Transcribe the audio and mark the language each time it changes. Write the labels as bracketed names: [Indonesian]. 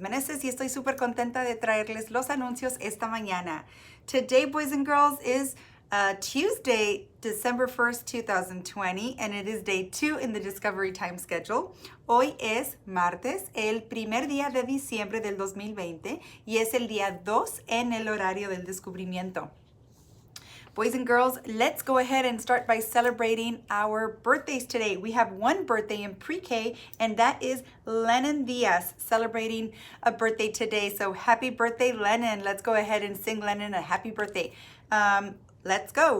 [Spanish] Meneses y estoy súper contenta de traerles los anuncios esta mañana. [English] Today, boys and girls, is Tuesday, December 1st, 2020, and it is day 2 in the Discovery Time schedule. [Spanish] Hoy es martes, el primer día de diciembre del 2020, y es el día 2 en el horario del descubrimiento. [English] Boys and girls, let's go ahead and start by celebrating our birthdays today. We have one birthday in pre-K, and that is Lennon Diaz celebrating a birthday today. So happy birthday, Lennon. Let's go ahead and sing Lennon a happy birthday. Let's go.